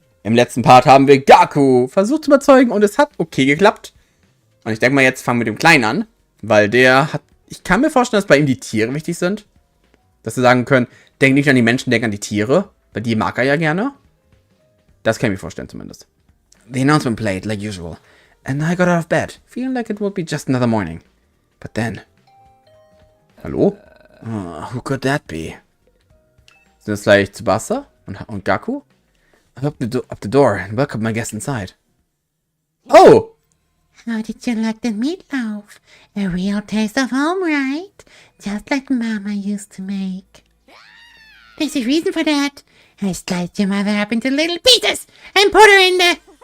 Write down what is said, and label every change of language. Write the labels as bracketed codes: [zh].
[de] Im letzten Part haben wir Gaku versucht zu überzeugen und es hat okay geklappt. Und ich denke mal, jetzt fangen wir mit dem Kleinen an, weil der hat... Ich kann mir vorstellen, dass bei ihm die Tiere wichtig sind. Dass sie sagen können, denk nicht an die Menschen, denk an die Tiere. Weil die mag er ja gerne. Das kann ich mir vorstellen zumindest. [en] The announcement played like usual. And I got out of bed, feeling like it would be just another morning. But then... Hallo? Who could that be? [de] Sind das gleich Tsubasa und Gaku? [en] I opened up the door and welcomed my guest inside. Oh! How did you like the meatloaf? A real taste of home, right? Just like Mama used to make. There's a reason for that. I sliced your mother up into little pieces and put her in the...